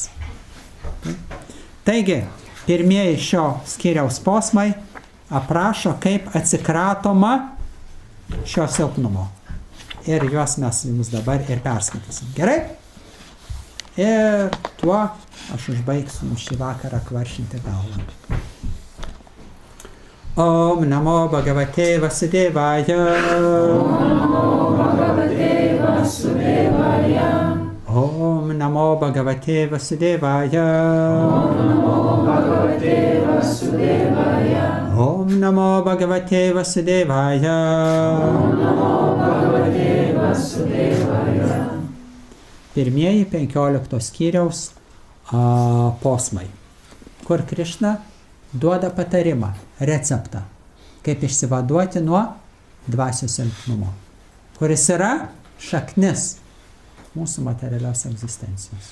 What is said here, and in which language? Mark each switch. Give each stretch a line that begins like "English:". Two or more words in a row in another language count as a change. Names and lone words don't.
Lithuanian: Taigi, pirmieji šio skyriaus posmai aprašo, kaip atsikratoma šio silpnumo. Ir juos mes jums dabar ir perskaitysim. Gerai? Ir tuo aš užbaigsiu šį vakarą kvaršinti galvą.
Sanskrit: Om Namo Bhagavate Vasudevaya. Om Namo Bhagavate Vasudevaya. Om Namo Bhagavate Vasudevaya.
Lithuanian: Pirmieji 15 skyriaus posmai, kur Krišna duoda patarimą, receptą, kaip išsivaduoti nuo dvasios silpnumo, kuris yra šaknis mūsų materialios egzistencijos.